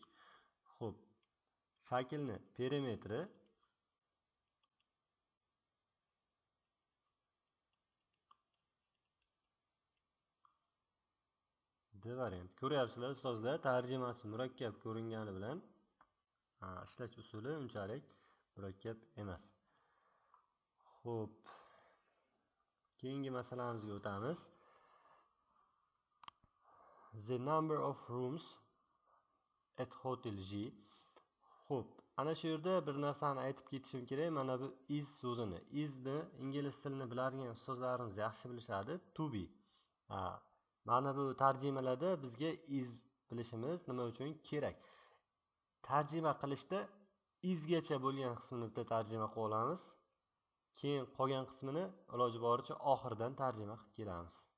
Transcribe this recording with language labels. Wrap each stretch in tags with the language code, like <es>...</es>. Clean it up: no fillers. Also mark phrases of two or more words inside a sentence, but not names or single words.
<uz>Xo'p, shaklni perimetri D variant. Ko'ryapsizlar ustozlar, tarjimasi murakkab ko'ringani bilan ishlash usuli unchalik murakkab emas. Xo'p, keyingi masalamizga o'tamiz.</uz> <en>The number of rooms at Hotel G.</en> <uz>Xo'p, ana shu yerda bir narsani aytib ketishim kerak. Mana bu is so'zini. Isni ingliz tilini biladigan ustozlarimiz yaxshi bilishadi.</uz> <en>To be.</en> <uz>Mana bu tarjimalarda bizga is bilishimiz nima uchun kerak? Tarjima qilishda isgacha bo'lgan qismini bitta tarjima qilib olamiz. Keyin qolgan qismini iloji boricha oxirdan tarjima qilib kelamiz.</uz>